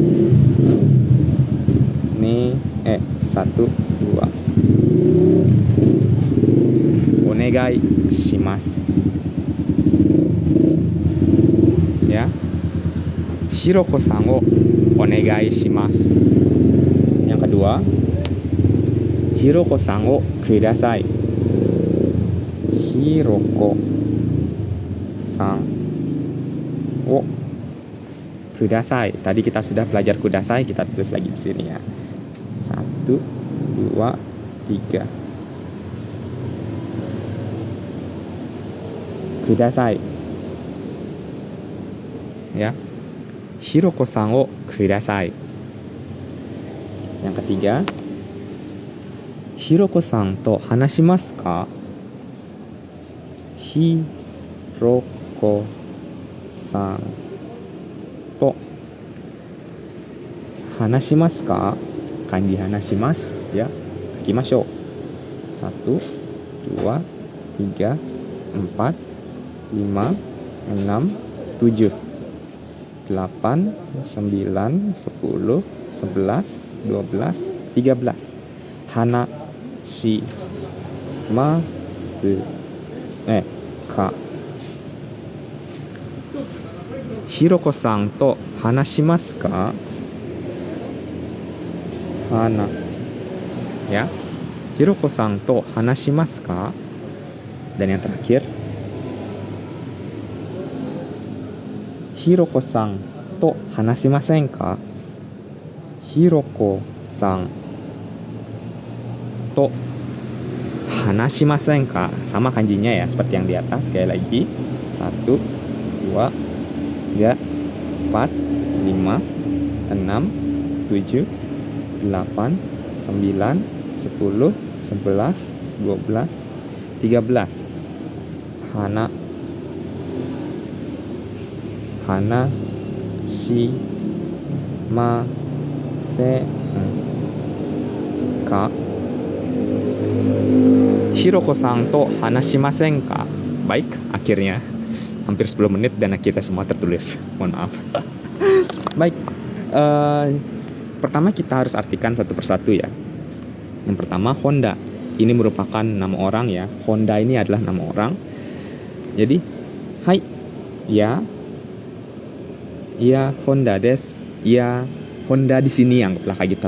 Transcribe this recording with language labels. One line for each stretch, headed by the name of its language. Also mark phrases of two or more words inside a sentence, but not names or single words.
Japanese: 1 2 お願いします ya. ひろこさん を お願いします.
Indonesian: Yang kedua,
Japanese: ひろこさん を ください. ひろこさん を ください.
Indonesian: Tadi kita sudah belajar kudasai, kita tulis lagi di sini ya. 1 2 3.
Japanese: Kudasai.
Indonesian: Ya.
Japanese: ひろこさん を ください.
Indonesian: Yang ketiga,
Japanese: ひろこさん と 話します か? ひろこさん と 話します か? 漢字 話します ya. Kakimashou. 1 2 3 4 5 6 7 8 9 10 11 12 13. 話 し ます か? ひろこさん と 話します か?
Indonesian: Hana ya.
Japanese: ひろこさん と 話します か?
Indonesian: Dan yang terakhir,
Japanese: ひろこさん と 話しません か? ひろこさん と 話しません か?
Indonesian: Sama kanjinya ya, seperti yang di atas. Sekali lagi, 1 2 3 4 5 6 7 8 9 10 11 12 13.
Japanese: 話 し ま せ か? ひろこさん と 話しません か?
Indonesian: Baik, akhirnya hampir 10 menit dan akhirnya semua tertulis. Mohon maaf. Baik, pertama kita harus artikan satu persatu ya. Yang pertama Honda. ini merupakan nama orang ya. Honda ini adalah nama orang. Jadi, hai, ya, ya Honda des, ya Honda di sini, anggaplah kayak gitu.